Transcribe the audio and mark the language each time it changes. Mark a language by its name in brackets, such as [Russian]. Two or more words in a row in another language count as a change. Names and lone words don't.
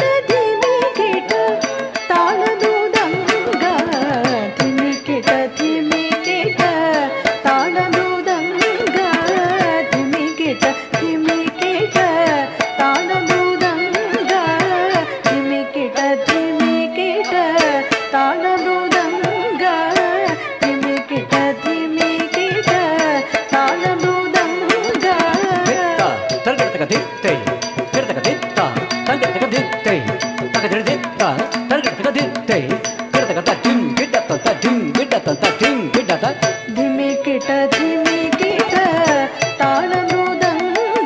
[Kannada] ಧಿಮಿಕಿಟ ತಾಳ ಮೃದಂಗ ಧಿಮಿಕಿಟ ಧಿಮಿಕಿಟ ತಾಳ ಮೃದಂಗ ಧಿಮಿಕಿಟ ಧಿಮಿಕಿಟ ತಾಳ ಮೃದಂಗ ಧಿಮಿಕಿಟ ಧಿಮಿಕಿಟ ತಾಳ ಮೃದಂಗ ಧಿಮಿಕಿಟ ಧಿಮಿಕಿಟ ತಾಳ ಮೃದಂಗ ತರ್ಗಡತಕ ದಿತ್ತೈ ಗಿಡತಕ ದಿತ್ತ ತರ್ಗಡತಕ ದಿತ್ತೈ ತಗದಿರ ದಿತ್ತ ತರ್ಗಡತಕ ದಿತ್ತೈ ಗಿಡತಕ ತಜಿಂ ಗಿಡತ ತಜಿಂ ಗಿಡತ ತಜಿಂ ಗಿಡತ ಧಿಮಿಕಿಟ ಧಿಮಿಕಿಟ ತಾಳ ಮೃದಂಗ